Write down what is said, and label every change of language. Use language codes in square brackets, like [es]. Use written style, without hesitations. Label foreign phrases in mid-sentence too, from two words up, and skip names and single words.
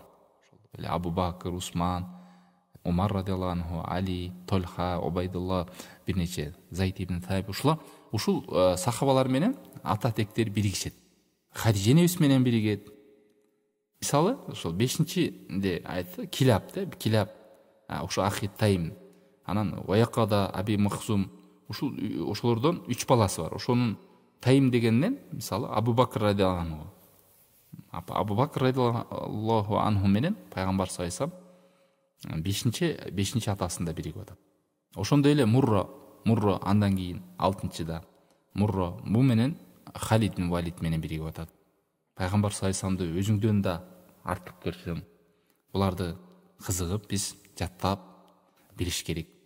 [ky] Ошол эле Абу Бакр, Усман, Умар [ar] رضي الله عنه, [ky] Али, Толха, Убайдулла, бир нече Зайд ибн Сайб, ушул сахабалар менен ата тектер биригишет. Хадижа энебиз менен биригет. Мисалы, ошол 5-чиде айтты, Килаб да, Килаб, ошо Ахи Тайм, анан Уяқада, Аби Махзум, ошолордон 3 баласы бар. Ошонун Тайм дегеннен, мисалы, Абу Бакр [ar] رضي الله عنه. [ky] Абу Бакр [ar] رضي الله عنه [ky] менен пайгамбар [ar] صلى الله عليه وسلم [ky] 5-чи атасында биригип атат. Ошондой эле Мурра андан кийин 6-чыда Мурра бу менен Халид ибн Валид менен биригип атат. Пайгамбар [ar] صلى الله عليه وسلم [ky] өзүңдөн да артык көрсөң, буларды кызыгып биз жаттап билиш керек.